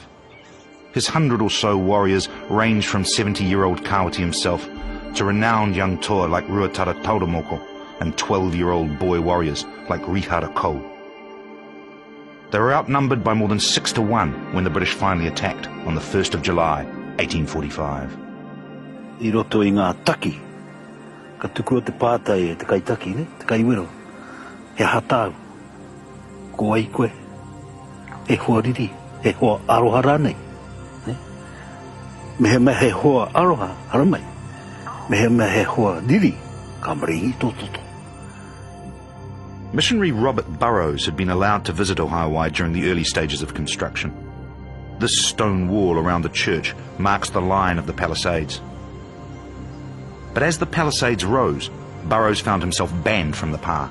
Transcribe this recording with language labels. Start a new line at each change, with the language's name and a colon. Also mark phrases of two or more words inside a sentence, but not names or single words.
English: His 100 or so warriors ranged from 70-year-old Kawati himself to renowned young toa like Ruatara Tauromoko and 12-year-old boy warriors like Rihara Kou. They were outnumbered by more than 6 to 1 when the British finally attacked on the 1st of July, 1845.
Māori: I roto I ngā taki, ka tuku o te pātai e te kaitaki, ne? Te kaiwero, he hatau, ko ai koe, he hoa riri, he hoa aroha rānei. Me he hoa aroha haramai, me he hoa riri, ka maringi tōtoto.
English: Missionary Robert Burrows had been allowed to visit Aotearoa during the early stages of construction. This stone wall around the church marks the line of the palisades. But as the palisades rose, Burrows found himself banned from the pa.